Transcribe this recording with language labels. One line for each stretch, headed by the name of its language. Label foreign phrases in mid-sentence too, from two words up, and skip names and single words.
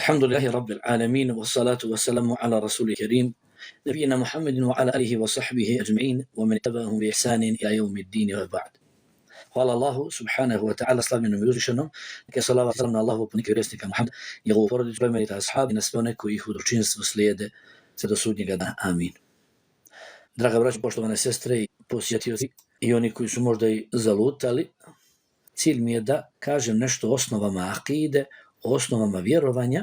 Arabic: الحمد لله رب العالمين والصلاة والسلام على رسول الكريم نبينا محمد وعلى آله وصحبه أجمعين ومن تبعهم بإحسان إلى يوم الدين وبعد.
Bosnian: Hvala Allahu
Arabic: سبحانه وتعالى,
Bosnian: slavljenom i uzvišenom, neka je salavat salam na Allahu poslanika i vjerovjesnika Muhameda, njegovu porodicu, plemenite ashabe i na sve one koji ih u dobročinstvu slijede sve do sudnjega dana. Amin. Draga braćo, poštovane sestre i posjetioci i oni koji su možda i zalutali, cilj mi je da kažem nešto o osnovama akide, o osnovama vjerovanja.